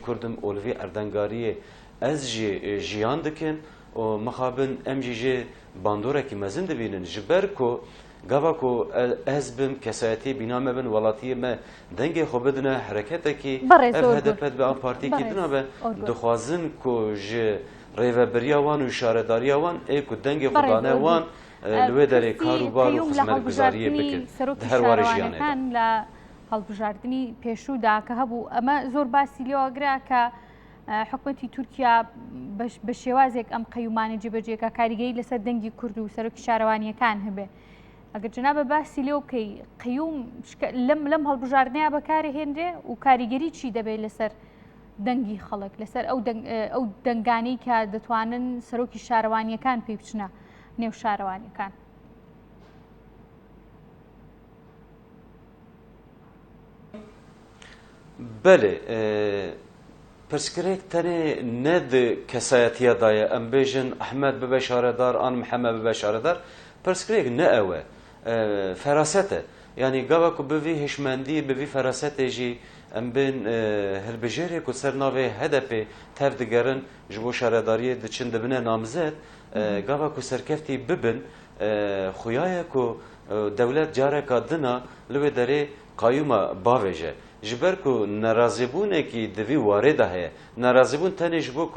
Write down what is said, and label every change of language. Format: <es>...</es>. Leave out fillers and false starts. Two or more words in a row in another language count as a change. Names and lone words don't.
<ku>Kurdim û li vî erdengariyê ez jî jiyan dikim û mixabin em jî jê bandorekî mezin dibînin ji ber ku gava ku ez bim kesayetî bîna me bin welatiyê me dengê xwe bidine hereketekî ev HDP be an partîkî dina be dixwazin ku ji rêveberiya wan û şaredariya wan ê ku dengê xwe dane wan li wê derê kar û bar û xizmetguzariyê bikin di her warê jiyanê</ku> <ckb>لە هەڵبژاردننی پێشوودا کە هەبوو ئەمە زۆر باسی لێوەگرا کە حکوومەتی تورکیا بە شێوازێک ئەم قەیومانە جێبەجێکە کاریگەری لەسەر دەنگی کورد و سەرۆکی شارەوانیەکان هەبێ ئەگەر جنابە باسی لێو بکەی قەیوم لەم هەڵبژاردنەیە بەکارە هێنرێ و کاریگەری چی دەبێت لەسەر دەنگی خەڵک لەسەر ئەو دەنگانەی کە دەتوانن سەرۆکی شارەوانیەکان پێی بچنە نێو شارەوانیەکان</ckb> <ku>بله پرسکرێک tenê ne di kesayetiya daye em bêjin Ehmed bibe şaredar an Mihemed bibe şaredar prskrêk ne ew e feraset e yanî gava ku bi vî hişmendî bi vî ferasetê jî em bên hilbijêrê ku ser navê HDP tev digerin ji bo şaredariyê diçin dibine namzet gava ku serkeftî bibin xuya ye ku dewlet careka dina li wê derê qayûma bavêje ji ber ku nerazîbûnekî di vî warê de heye nerazîbûn tenê ji bo</ku>